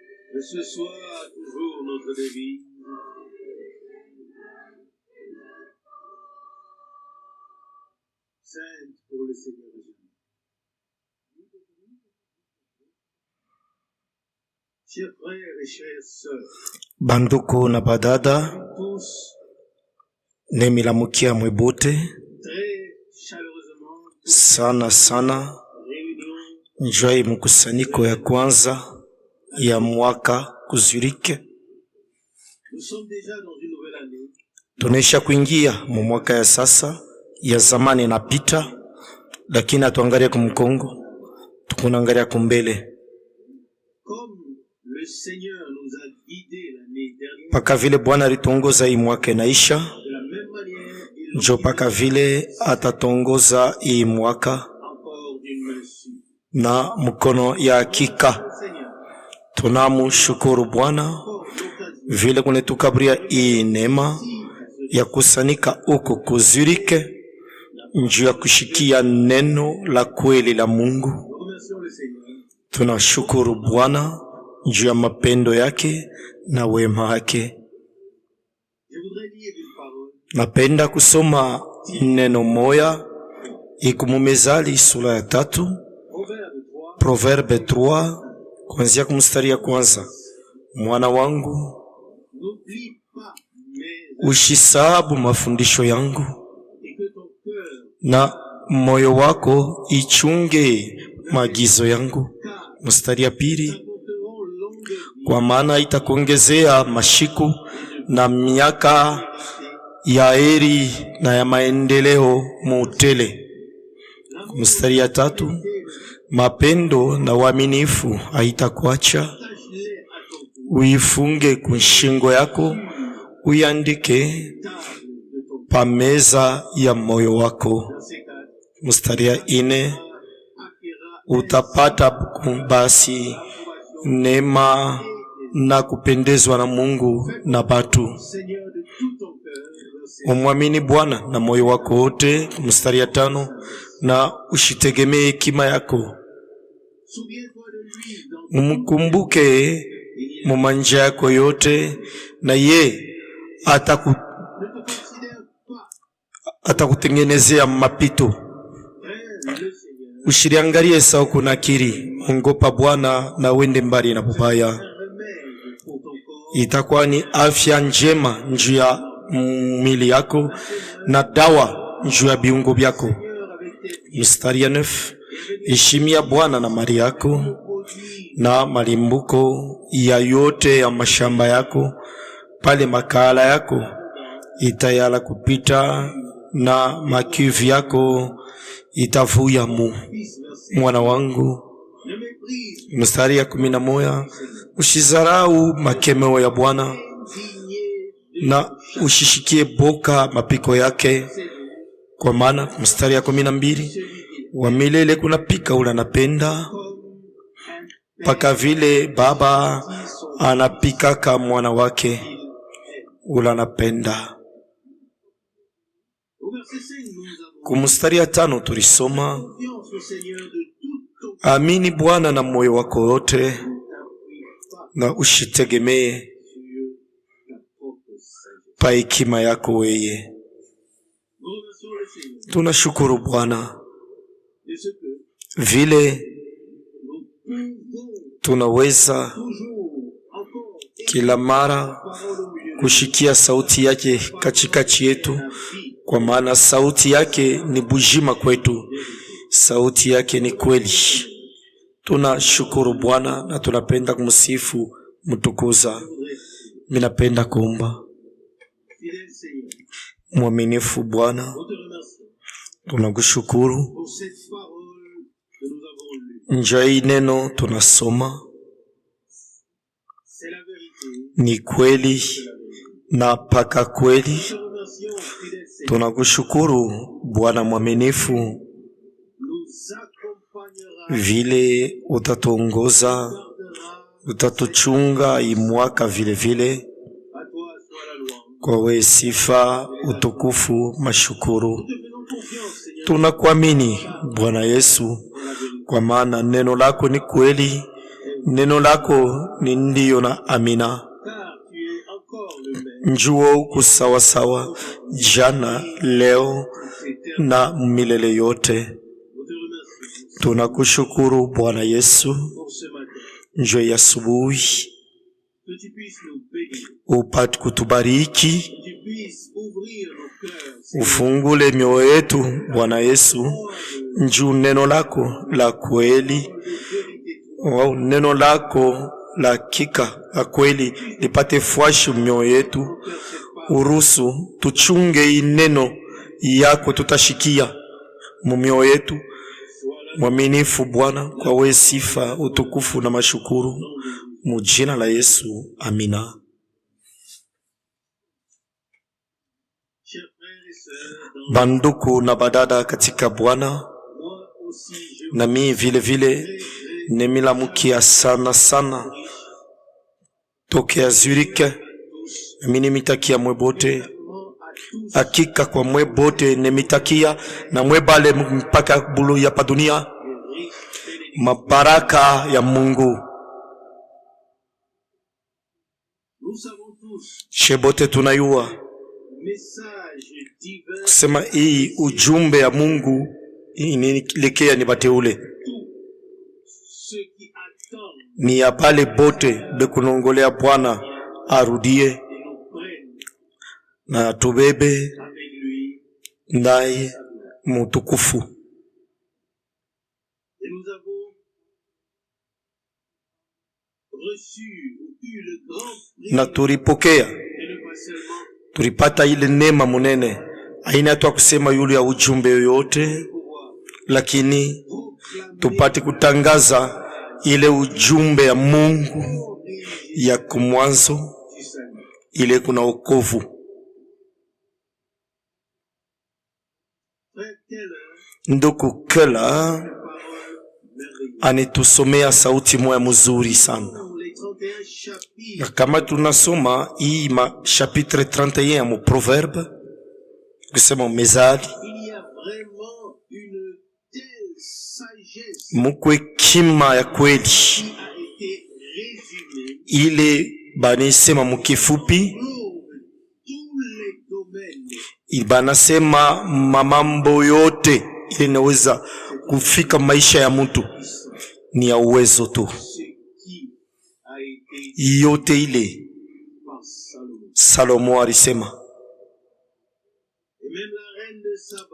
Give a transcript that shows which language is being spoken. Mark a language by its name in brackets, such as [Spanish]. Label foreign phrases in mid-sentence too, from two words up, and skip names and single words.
[French] Que ce soit toujours notre devise. Sainte pour le Seigneur est jamais. Chers frères et chères sœurs, [Swahili] banduku na badada, [French] tous [Swahili] nemilamukia mwebote [French] très chaleureusement [Swahili] sana sana. [French] réunion [Swahili] Njoi mkusanyiko ya kwanza ya mwaka kuzurike. [French] Nous sommes déjà dans une nouvelle année. [Swahili] Tunaisha kuingia mu mwaka ya sasa, ya zamani inapita, lakini atuangalia kumkongo, tukunangalia kumbele. [French] Comme le Seigneur nous a guidés l'année dernière, [Swahili] Paka vile Bwana alitongoza hii mwaka inaisha, [French] de la même manière, il [Swahili] njo paka vile atatongoza hii mwaka [French] encore d'une main sûre. [Swahili] na mkono ya hakika. [French] Seigneur, [Swahili] Tunamushukuru Bwana [French] encore l'occasion [Swahili] vile kunetukabria hii neema ya kusanika uko kuzurike njuu ya kushikia neno la kweli la Mungu. [French] nous remercions le Seigneur. [Swahili] Tunashukuru Bwana njuu ya mapendo yake na wema wake. [French] Je voudrais lire une parole. [Swahili] Napenda kusoma neno moya ikumumezali sura ya 3, [French] Proverbe 3, [Swahili] Proverbe 3 kuanzia kumstari ya kwanza. Mwana wangu, [French] n'oublie pas mes [Swahili] ushisahabu mafundisho yangu, [French] et que ton cœur, [Swahili] na moyo wako ichunge maagizo yangu. [French] car [Swahili] Mstari ya pili, [French] t'apporteront longue vie [Swahili] kwa maana itakuongezea mashiku na miaka ya heri na ya maendeleo mutele. Mstari ya 3, mapendo na uaminifu haitakuacha, [French] attache-les à ton cou, [Swahili] uifunge kushingo yako, uiandike [French] table de ton [Swahili] pa meza ya moyo wako. [French] Verset 4. [Swahili] Mstari ya 4, [French] Acquérera [Swahili] utapata basi neema na kupendezwa na Mungu na batu. [French] Seigneur de tout ton cœur. Verset [Swahili] Umwamini Bwana na moyo wako wote. Mstari ya 5, na usitegemee hekima yako, [French] Souviens-toi de lui dans [Swahili] umkumbuke mumanja yako yote, na ye [French] ne te considère pas, [Swahili] atakutengenezea mapito. [French] frère, le Seigneur, [Swahili] Ushiriangalie sawa kuna akili, ongopa Bwana na wende mbali na bubaya. [French] un remède pour ton corps, [Swahili] Itakuwa ni afya njema njuu ya mwili yako na dawa njuu ya viungo vyako. [French] Seigneur, avec tes pieds, [Swahili] Mstari ya 9, heshimia Bwana na mali yako [French] produis [Swahili] na malimbuko ya yote ya mashamba yako, pale makala yako itayala kupita na makivu yako itavuya mu. [French] fils, verset. [Swahili] Mwana wangu, [French] Ne méprise [Swahili] mstari ya 11, usizarau makemeo ya Bwana [French] indigné de [Swahili] na ushishikie boka mapiko yake, kwa maana mstari ya 12, wa milele kuna pika ula napenda, paka vile baba anapikaka mwana wake ula napenda. [French] Au verset 5, nous avons [Swahili] Kumstari ya 5 tulisoma, [French] confiance au Seigneur de tout ton [Swahili] amini Bwana na moyo wako wote, [French] t'appuie pas [Swahili] na ushitegemee [French] sur ta propre sagesse. [Swahili] pa hekima yako weye. [French] Nous remercions le Seigneur [Swahili] Tunashukuru Bwana [French] de ce que [Swahili] vile [French] nous pouvons [Swahili] tunaweza [French] toujours encore [Swahili] kila mara [French] parole au milieu de [Swahili] kushikia sauti yake katikati yetu, kwa maana sauti yake ni bujima kwetu, sauti yake ni kweli. Tunashukuru Bwana na tunapenda kumsifu mtukuza. Minapenda kuomba. [French] fidèle Seigneur. [Swahili] Mwaminifu Bwana, [French] Nous te remercions [Swahili] tunakushukuru [French] pour cette parole que nous avons lue. [Swahili] njia hii neno tunasoma [French] C'est la vérité. [Swahili] ni kweli na paka kweli. [French] Nous te remercions, fidèle Seigneur. [Swahili] Tunakushukuru Bwana mwaminifu [French] Nous accompagnera, [Swahili] vile utatuongoza, [French] gardera. [Swahili] utatuchunga imwaka vile vile. [French] À toi soit la louange. [Swahili] Kwa we sifa, utukufu, mashukuru. [French] Nous te faisons confiance, Seigneur, [Swahili] Tunakuamini Bwana Yesu, [French] pour la vérité. [Swahili] kwa maana neno lako ni kweli Neno lako ni ndiyo na amina. [French] car tu es encore le même. [Swahili] Njuo uko sawasawa jana, leo na milele yote. [French] Nous te remercions [Swahili] Tunakushukuru Bwana Yesu, [French] pour ce matin. [Swahili] njoo ya asubuhi [French] Que tu puisses nous bénir. [Swahili] upate kutubariki, [French] Que tu puisses ouvrir nos cœurs. Seigneur. [Swahili] ufungule mioyo yetu Bwana Yesu, njoo neno lako la kweli, [French] De vérité, [Swahili] wow, neno lako la hakika la kweli lipate fwashi mioyo yetu. [French] cœur cette parole. [Swahili] Uruhusu tuchunge hii neno yako, tutashikia mumioyo yetu. Mwaminifu Bwana, kwa wewe sifa, utukufu na mashukuru, mujina la Yesu, amina. [French] Chers frères et sœurs, dans [Swahili] Banduku na badada katika Bwana, [French] moi aussi je vous [Swahili] nami vile vile nemilamukia sana sana tokea Zurich. Nami nimitakia mwebote, [French] à tous [Swahili] hakika kwa mwebote nemitakia na mwebale mpaka bulu ya padunia [French] les riches bénédictions. [Swahili] mabaraka ya Mungu. [French] Nous savons tous [Swahili] Shebote tunayua [French] messages divers, [Swahili] kusema hii ujumbe ya Mungu inilekea ni bateule, [French] ceux qui attendent [Swahili] ni ya pale bote bekunongolea Bwana arudie [French] et nous prennent [Swahili] na tubebe [French] avec lui. [Swahili] ndaye mutukufu. [French] Et nous avons reçu ou eu le grand prix [Swahili] Na tulipokea, [French] de ne pas seulement [Swahili] tulipata ile neema munene, haina tu kusema yule ya ujumbe yoyote, [French] pouvoir [Swahili] lakini [French] proclamer [Swahili] tupate kutangaza ile ujumbe ya Mungu [French] l'origine [Swahili] ya kumwanzo, [French] du salut. [Swahili] ile kuna wokovu. [French] Frère Keller, [Swahili] Ndugu Kela [French] parole merveilleuse. [Swahili] anitusomea sauti moya mzuri sana. [French] Dans les 31 chapitres [Swahili] Na kama tunasoma hii chapitre 31 ya Proverbe, kusema mezali, [French] il y a vraiment une telle sagesse [Swahili] muko hekima ya kweli [French] qui a été résumée [Swahili] ile banisema mukifupi, [French] pour tous les domaines [Swahili] banasema mamambo yote ile inaweza kufika maisha ya mtu ni ya uwezo tu, [French] ce qui a été [Swahili] yote ile [French] par Salomon. [Swahili] Salomo alisema. [French] Et même la reine de Saba